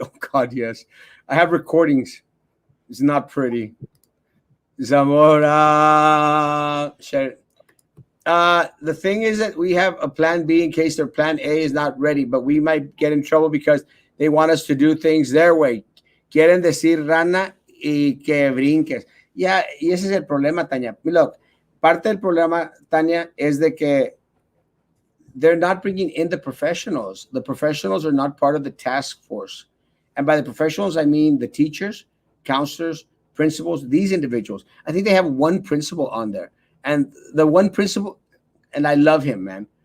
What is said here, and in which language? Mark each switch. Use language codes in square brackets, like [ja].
[en] Oh God, yes. I have recordings. It's not pretty. Zamora. Share it. The thing is that we have a plan B in case their plan A is not ready, but we might get in trouble because they want us to do things their way. [es] Quieren decir rana y que brinques. Yeah, y ese es el problema, Tania. [en] Look, [es] parte del problema, [en] Tania, is [es] de que [en] they're not bringing in the professionals. The professionals are not part of the task force. And by the professionals, I mean the teachers, counselors, principals, these individuals. I think they have one principal on there. And the one principal, and I love him, man.